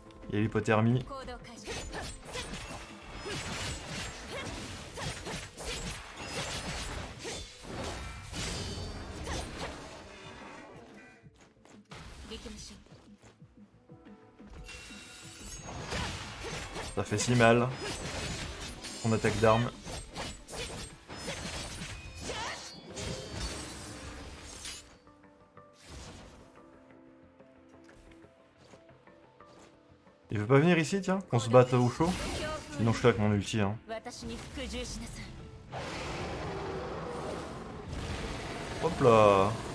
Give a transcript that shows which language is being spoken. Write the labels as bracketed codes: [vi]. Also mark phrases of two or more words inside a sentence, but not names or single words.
[fr] Il y a l'hypothermie. [ja] 行動開始。行きましょう。 [fr] Ça fait si mal. Son attaque d'armes. Il veut pas venir ici, tiens, qu'on se batte au chaud? Sinon je suis avec mon ulti, hein. [ja] 私に服従しなさい。 [fr] Hop là.